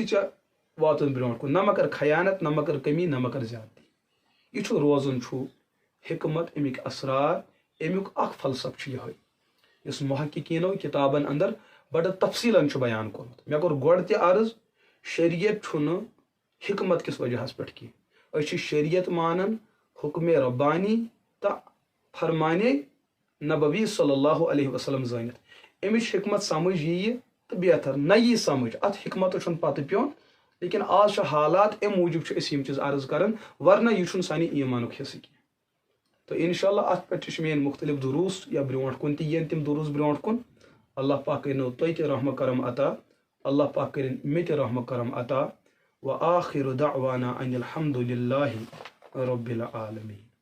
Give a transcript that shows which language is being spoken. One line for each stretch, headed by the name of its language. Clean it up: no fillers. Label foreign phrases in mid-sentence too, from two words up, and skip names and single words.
Kashmiri: ژےٚ واتُن برونٛٹھ کُن نہ مہ کر خیانت نہ مہ کر کمی نہ مہ کر زیادتی یہِ چھُ روزُن چھُ حکمت امیِکۍ اسرار امیُک اکھ فلسفہٕ چھُ یِہوے یُس محققیٖنو کِتابن اندر بڑ تفصیلاً بیان کورمت مے کور گۄڈٕ تہِ عرض شریعت چھُنہٕ حکمت کس وجہ پٮ۪ٹھ کینٛہہ أسۍ چھِ شریعت مانان حکم ربانی تہٕ فرمانے نبوی صلی
Arabic: اللہ علیہ وسلم
Kashmiri: زٲنِتھ امِچ حکمت سمجھ یی تہٕ بہتر نہ یی سمجھ اتھ حکمت چھُنہٕ پتہٕ پیوٚن لیکن آز چھِ حالات امہِ موٗجوٗب چھِ أسۍ یِم چیٖز عرض کران ورنہ یہِ چھُنہٕ سانہِ ایٖمانُک حصہٕ کینٛہہ تو انشاءاللہ اتھ پٮ۪ٹھ چھِ میٲنۍ مختلف دروٗس یا برونٛٹھ کُن تہِ یِن تِم دروٗس برونٛٹھ کُن اللہ پاک کٔرِنو تۄہہِ تہِ رحمہ کرم عطا اللہ پاک کٔرِن مےٚ تہِ رحمہ کرم عطا
Arabic: وآخر دعوانا ان الحمد للہ رب العالمین.